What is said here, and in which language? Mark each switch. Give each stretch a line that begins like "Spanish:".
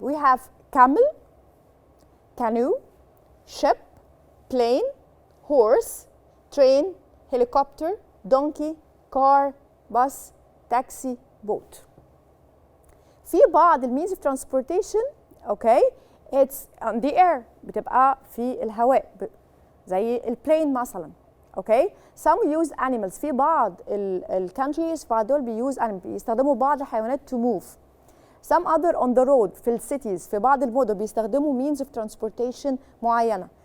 English: We have camel, canoe, ship, plane, horse, train, helicopter, donkey, car, bus, taxi, boat.
Arabic: في بعض
English: means of transportation, okay, it's on the air.
Arabic: بتبقى في الهواء زي البلين مثلا. Okay. Some use animals. في بعض countries بعض دول بيuse animals. بيستخدموا بعض الحيوانات
English: to move. Some other on the road في cities
Arabic: في بعض المدن بيستخدموا
English: means of transportation معينة.